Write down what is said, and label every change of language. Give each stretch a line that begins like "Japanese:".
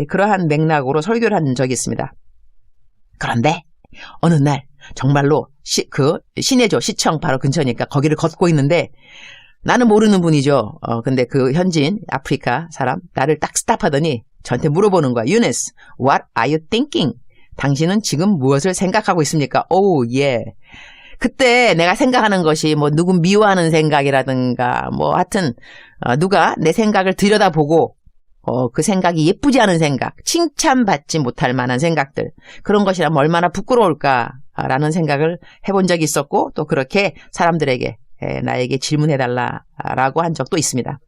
Korean: 그러한 맥락으로 설교를 한 적이 있습니다. 그런데 어느 날 정말로 신해조 시청 바로 근처니까 거기를 걷고 있는데 나는 모르는 분이죠. 근데 그 현지인 아프리카 사람 나를 딱 스탑하더니 저한테 물어보는 거야.
English: 유네스, what are you thinking?
Korean: 당신은 지금 무엇을 생각하고 있습니까? 오, 예. 그때 내가 생각하는 것이 뭐 누구 미워하는 생각이라든가 뭐 하여튼 누가 내 생각을 들여다보고 그 생각이 예쁘지 않은 생각, 칭찬받지 못할 만한 생각들, 그런 것이라면 얼마나 부끄러울까라는 생각을 해본 적이 있었고, 또 그렇게 사람들에게 나에게 질문해달라라고 한 적도 있습니다.